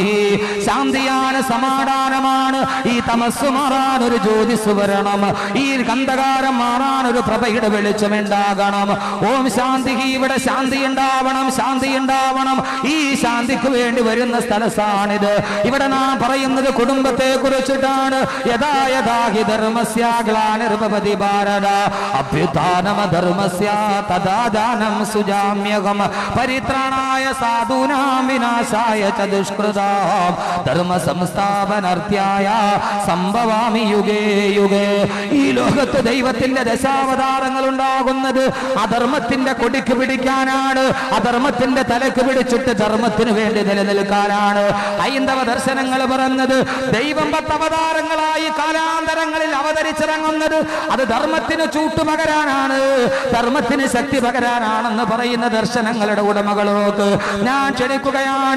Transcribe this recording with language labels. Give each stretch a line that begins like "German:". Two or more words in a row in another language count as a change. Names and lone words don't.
Malayalam: ശാന്തിയാണ്, സമാധാനമാണ്. ഈ തമസ് മാറാൻ ഒരു ജ്യോതിസ് വരണം. ഈ അന്ധകാരം മാറാൻ ഒരു പ്രഭയുടെ വെളിച്ചമുണ്ടാകണം. ഓം ശാന്തി. ഇവിടെ ശാന്തി ഉണ്ടാവണം, ശാന്തി ഉണ്ടാവണം. ഈ ശാന്തിക്ക് വേണ്ടി വരുന്ന സ്ഥലസാണിത്. ഇവിടെ നാം പറയുന്നത് കുടുംബത്തെ കുറിച്ചിട്ടാണ്.
Sanskrit: യഥാ യഥാ ഹി ധർമ്മസ്യ ഗ്ലാനിർഭവതി ഭാരത അഭ്യുത്ഥാനം ധർമ്മസ്യ തഥാ ദാനം സുജാമ്യഹം പരിത്രാണായ സാധൂനാം വിനാശായ ച ദുഷ്കൃതാം ധർമ്മ സംസ്ഥാപനാർത്ഥായ സംഭവാമി യുഗേ യുഗേ.
Malayalam: ഈ ലോകത്ത് ദൈവത്തിന്റെ ദശാവതാരങ്ങൾ ഉണ്ടാകുന്നത് അധർമ്മത്തിന്റെ കൊടിക്ക് പിടിക്കാനാണ്, അധർമ്മത്തിന്റെ തലക്ക് പിടിച്ചിട്ട് ധർമ്മത്തിന് വേണ്ടി നിലനിൽക്കാനാണ്. ഹൈന്ദവ ദർശനങ്ങൾ പറഞ്ഞത് ദൈവം 10 അവതാരങ്ങളായി കാലാന്തരങ്ങളിൽ അവതരിച്ചിറങ്ങുന്നത് അത് ധർമ്മത്തിന് ചൂട്ടുപകരാനാണ്, ധർമ്മത്തിന് ശക്തി പകരാനാണെന്ന് പറയുന്ന ദർശനങ്ങളുടെ ഉടമകളോക്ക് ഞാൻ ക്ഷണിക്കുകയാണ്.